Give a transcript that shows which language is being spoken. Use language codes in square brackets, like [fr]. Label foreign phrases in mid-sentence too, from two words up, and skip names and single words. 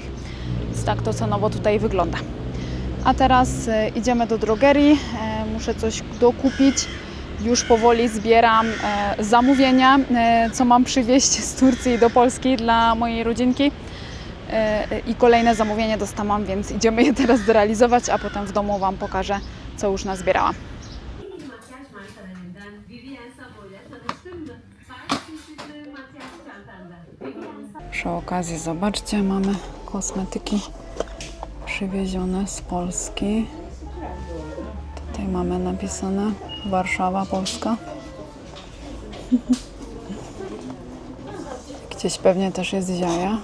[pl] Więc tak to cenowo tutaj wygląda. A teraz idziemy do drogerii, muszę coś dokupić. Już powoli zbieram zamówienia, co mam przywieźć z Turcji do Polski dla mojej rodzinki. I kolejne zamówienie dostałam, więc idziemy je teraz zrealizować, a potem w domu Wam pokażę, co już nazbierałam. [tr] Makyaj markalarından Vivienne Savoy'la tanıştın mı? Paris çeşitli makyaj çantanda. Vivienne [pl] Przy okazji zobaczcie, mamy kosmetyki przywiezione z Polski. Tutaj mamy napisane Warszawa, Polska. Gdzieś pewnie też jest Ziaja.